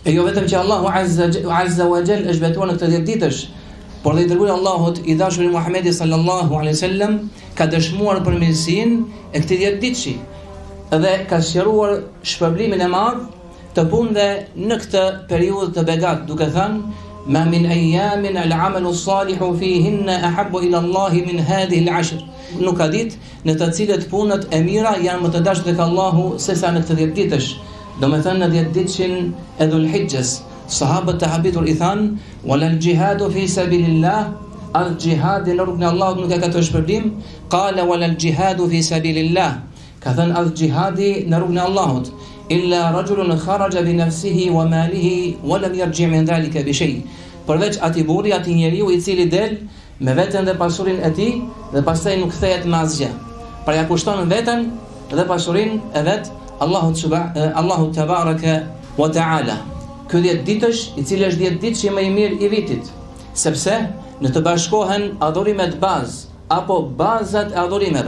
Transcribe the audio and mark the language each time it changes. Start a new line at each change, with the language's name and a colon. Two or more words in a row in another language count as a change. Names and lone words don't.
Albanian: E jo vetëm që Allahu
Arabic: عز وجل
Albanian: është betuar në këtë 10 ditësh, por dhe i dërguari Allahut i dashuri Muhamedi
Arabic: صلى الله عليه وسلم
Albanian: ka dëshmuar për mirësinë e këtij 10 ditëshi dhe ka sqaruar shpërblimin e madh të punëve në këtë periudhë të begat, duke thënë:
Arabic: "ما من أيام العمل الصالح فيهن أحب إلى الله من هذه العشر."
Albanian: Nuk ka ditë në të cilët punët e mira janë më të dashur tek Allahu sesa në këtë 10 ditësh. Domethënë në 10 ditëshin e Dhul-Hijjes, sahabët të habitur i thanë:
Arabic: "ولا الجهاد في سبيل الله."
Albanian: Al-jihadi në rrugën e Allahut nuk ka këtë shpërblim.
Arabic: قال ولا الجهاد في سبيل الله.
Albanian: Ka thënë al-jihadi në rrugën e Allahut.
Arabic: إلا رجل خرج بنفسه وماله ولم يرجع من ذلك بشيء.
Albanian: Përveç atij burri, atij njeriu i cili del me veten dhe pasurinë e tij dhe pastaj nuk kthehet me asgjë. Pra ja kushton veten dhe pasurinë e vet Allahu
Arabic: تبارك وتعالى.
Albanian: Ky 10 ditësh, i cili është 10 ditë që më i mirë i vitit, sepse në të bashkohen adhurimet bazë apo bazat e adhurimeve.